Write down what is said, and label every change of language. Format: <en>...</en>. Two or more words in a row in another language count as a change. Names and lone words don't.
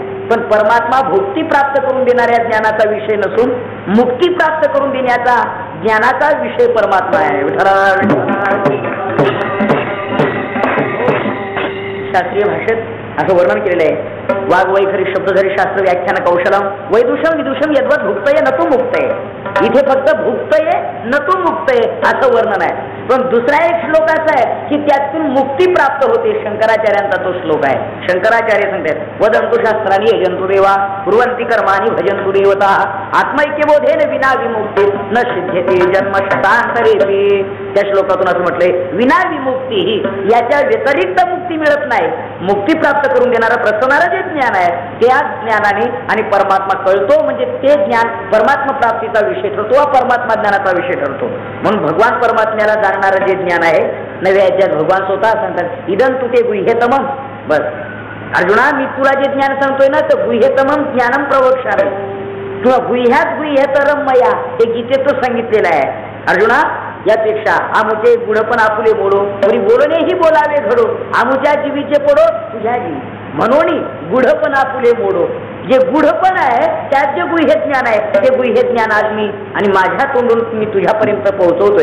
<mr>पण परमात्मा भुक्ती प्राप्त करून देणाऱ्या ज्ञानाचा विषय नसून मुक्ती प्राप्त करून देण्याचा ज्ञानाचा विषय परमात्मा आहे. शास्त्रीय भाषेत असं वर्णन केलेलं आहे.</mr> <sa>वाघ वैखरी शब्दधरी शास्त्र व्याख्यान कौशलम वैदुषम विदुषम यद्वत भुक्तये नतु मुक्तये.</sa> <mr>इथे फक्त</mr> <sa>भुक्तये नतु मुक्तये</sa> <mr>असं वर्णन आहे. पण दुसरा एक श्लोक असा आहे की त्यातून मुक्ती प्राप्त होते. शंकराचार्यांचा तो श्लोक आहे.</mr> <sa>शंकराचार्य सांगतात वदंतु शास्त्रानी यजंतु देवा कुर्वन्ति कर्माणि भजन्तु देवता आत्मैक्यबोधेन विना विमुक्ती न सिद्ध्यते जन्म शतांतरेपि.</sa> <mr>त्या श्लोकातून असं म्हटलंय</mr> <sa>विना विमुक्ती</sa> <mr>ही याच्या व्यतिरिक्त मुक्ती मिळत नाही. मुक्ती प्राप्त करून देणारं प्रसवणारं जे ज्ञान आहे त्या ज्ञानाने आणि परमात्मा कळतो म्हणजे ते ज्ञान परमात्मा प्राप्तीचा विषय ठरतो वा परमात्मा ज्ञानाचा विषय ठरतो. म्हणून भगवान परमात्म्याला जाणणारं जे ज्ञान आहे नव्या याच्यात भगवान स्वतः सांगतात</mr> <sa>इदं तु ते गुह्यतमं.</sa> <mr>बस अर्जुना मी तुला जे ज्ञान सांगतोय ना तर</mr> <sa>गुह्यतमं ज्ञानम प्रवक्ष्यामि</sa> <mr>किंवा</mr> <sa>गुह्यात गुह्यतरम मया</sa> <mr>हे गीतेतच सांगितलेलं आहे. अर्जुना यापेक्षा आमुचे गुणपण आपुले मोडो तरी बोलणेही बोलावे घडो आमुच्या जीवीचे पडो तुझ्या जीवी म्हणून गुढपण आपुले मोडो. जे गुढपण आहे त्यात जे गुह्य ज्ञान आहे ते गुह्य ज्ञान आज मी आणि माझ्या तोंडून मी तुझ्यापर्यंत पोहोचवतोय.</mr>